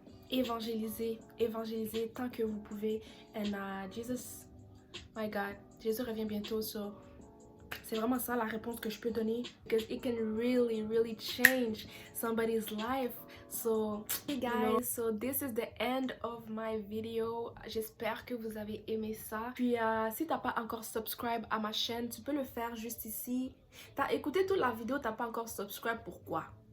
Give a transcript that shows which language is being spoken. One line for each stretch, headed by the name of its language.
French: Évangélisez tant que vous pouvez.
English: And Jesus, my God,
French: Jésus revient bientôt, so c'est vraiment ça la réponse que je peux donner,
English: because it can really, really change somebody's life. So, hey guys, so this is the end of my video.
French: J'espère que vous avez aimé ça. Puis, si t'as pas encore subscribe à ma chaîne, tu peux le faire juste ici. T'as écouté toute la vidéo, t'as pas encore subscribe, pourquoi?